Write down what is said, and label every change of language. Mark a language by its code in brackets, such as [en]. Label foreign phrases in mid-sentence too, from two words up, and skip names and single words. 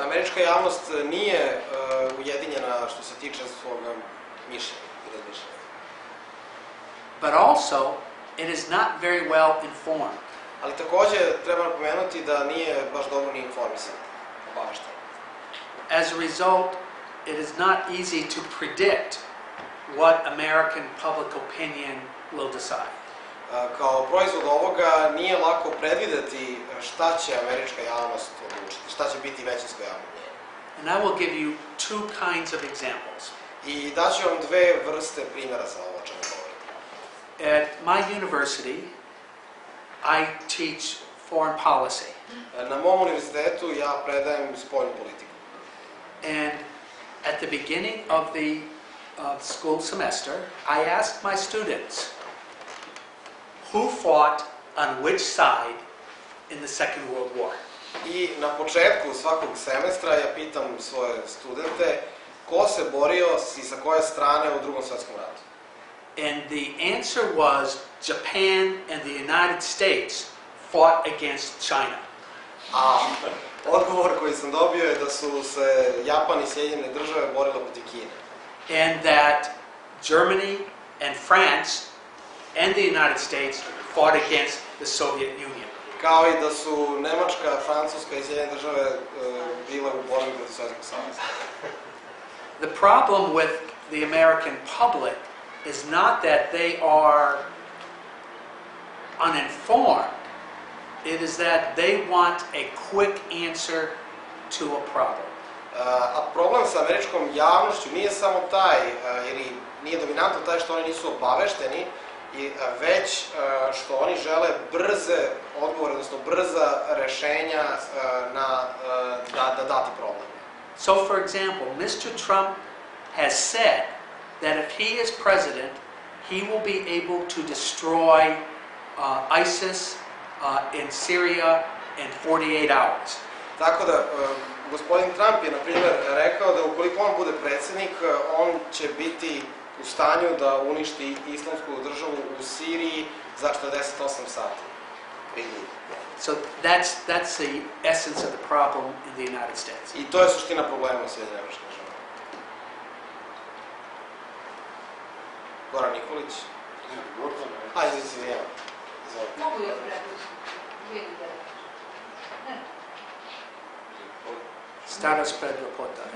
[sr] američka javnost nije ujedinjena što se tiče svog mišljenja i razmišljanja. [en] But also, it is not very well informed. [sr] Ali takođe treba napomenuti da nije baš dobro ni informisan, obavešten. [en] As a result, it is not easy to predict what American public opinion will decide. [sr] Kao proizvod ovoga nije lako predvideti šta će američka javnost odlučiti, šta će biti većinsko javno mnjenje. [en] And I will give you two kinds of examples. [sr] I daću vam dve vrste primjera za ovo o čemu govorim. [en] At my university, I teach foreign policy. [sr] Na mom univerzitetu ja predajem spoljnu politiku. [en] And at the beginning of the school semester, I asked my students who fought on which side in the Second World War. [sr] I na početku svakog semestra ja pitam svoje studente ko se borio i sa koje strane u Drugom svetskom ratu. [en] And the answer was Japan and the United States fought against China. [sr] A odgovor koji sam dobio je da su se Japan i Sjedinjene države borile protiv Kine. [en] And that Germany and France and the United States fought against the Soviet Union. [sr] Kao i da su Nemačka, Francuska i Sjedinjene države bile u borbi protiv Sovjetskog saveza. [en] The problem with the American public is not that they are uninformed. It is that they want a quick answer to a problem. [sr] A problem sa američkom javnošću nije samo taj, ili nije dominantno taj što oni nisu obavešteni, već što oni žele brze odgovore, odnosno brza rešenja da dati problem. [en] So, for example, Mr. Trump has said that if he is president, he will be able to destroy ISIS in Syria in 48 hours. [sr] Tako da, gospodin Trump je, na primjer, rekao da ukoliko on bude predsjednik, on će biti u stanju da uništi islamsku državu u Siriji za 48 sati. [en] So that's the essence of the problem in the United States. [sr] I to je suština problema u Sjedinjenim Američkim Državama. Goran Nikolić. Ajde, izvijemo. Mogu ja preći? Starost pred lepota, ne?